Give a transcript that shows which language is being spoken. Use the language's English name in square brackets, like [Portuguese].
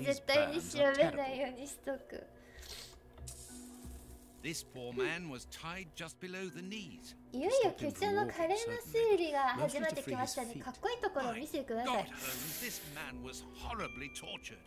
[Japanese] 絶対に調べないようにしとく。 [English] This poor man was tied just below the knees. [Japanese] いよいよ局長の華麗な推理が始まってきましたね。かっこいいところを見せてくださ [English] God, [Japanese] い。 [English] Holmes, this man was horribly tortured.